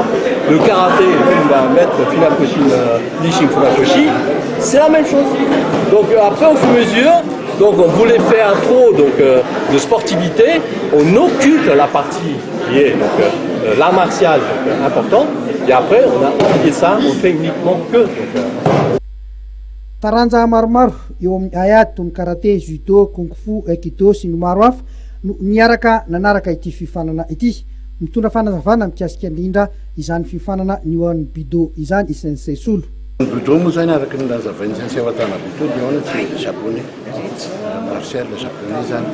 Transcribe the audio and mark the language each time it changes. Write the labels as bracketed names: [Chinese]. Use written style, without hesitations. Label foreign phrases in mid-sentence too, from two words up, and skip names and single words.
[French] Le karaté, il va mettre Nishin Funakoshi, c'est la même chose. Donc après, au fur et à mesure, donc on voulait faire trop de sportivité, on occulte la partie qui est l'art martial important, et après on a oublié ça, on fait uniquement que. [Malagasy] Taranja maromaro eo amin'ny ayady toy ny karaté, judo, kung fu, aikido sy ny maro hafa no niaraka nanaraka ity fifanana ity. Mitondra fanazavana mikasika indrindra izany fifanana nioan'ny budo izany Sensei Solo. Budo moa zany araka ny lazavain'ny Sensei Watanabe budo niona tsy japonais, [French] martial japonais [Malagasy] zany.